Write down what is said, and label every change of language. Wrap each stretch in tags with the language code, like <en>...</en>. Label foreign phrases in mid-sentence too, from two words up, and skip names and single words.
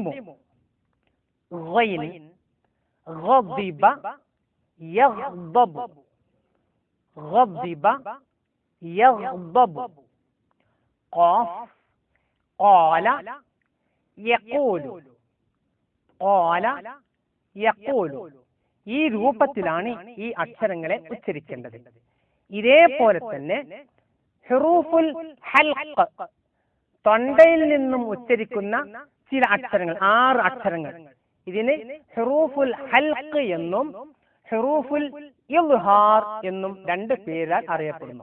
<ar>غين غضب يغضب. غضب يغضب. قاف قال يقول. قال يقول.</ar> <ml>ഈ രൂപത്തിലാണ് ഈ അക്ഷരങ്ങളെ ഉച്ചരിക്കേണ്ടത്. ഇതേപോലെ തന്നെ</ml> <ar>حروف الحلق,</ar> <ml>തൊണ്ടയിൽ നിന്നും ഉച്ചരിക്കുന്ന ചില അക്ഷരങ്ങൾ, 6 അക്ഷരങ്ങൾ. ഇതിന്</ml> <ar>حروف الحلق</ar> <ml>എന്നും</ml> <ar>حروف الإظهار</ar> <ml>എന്നും 2 പേരാൽ അറിയപ്പെടുന്നു.</ml>